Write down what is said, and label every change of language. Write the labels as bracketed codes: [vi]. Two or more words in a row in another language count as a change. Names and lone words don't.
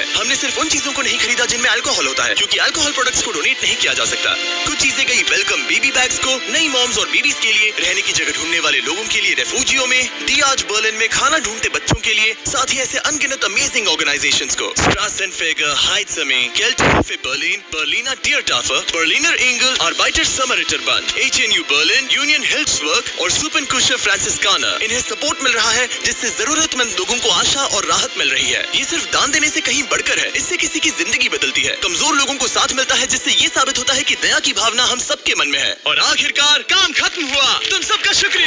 [hi] हमने सिर्फ उन चीजों को नहीं खरीदा जिनमें अल्कोहल होता है, क्योंकि अल्कोहल प्रोडक्ट्स को डोनेट नहीं किया जा सकता। कुछ चीजें गई वेलकम बेबी बैग्स को, नई मॉम्स और बेबीज के लिए, रहने की जगह ढूंढने वाले लोगों के लिए रेफ्यूजियों में, डियाज बर्लिन में खाना ढूंढते बच्चों के लिए, साथ ही ऐसे अनगिनत अमेजिंग ऑर्गेनाइजेशंस को। स्ट्रासेनफेगर, Heidsame, Kelterhofe Berlin, Berliner Tiertafel, Berliner Engel, Arbeiter Samariterbund, HNU Berlin, Union Hilfswerk और Suppenkusche Franziskaner। इन्हें सपोर्ट मिल रहा है जिससे जरूरतमंद लोगों को आशा और राहत मिल रही है। ये सिर्फ दान देने से कहीं बढ़कर है, इससे किसी की जिंदगी बदलती है। कमजोर लोगों को साथ मिलता है, जिससे ये साबित होता है कि दया की भावना हम सबके मन में है। और आखिरकार काम खत्म हुआ। तुम सबका शुक्रिया।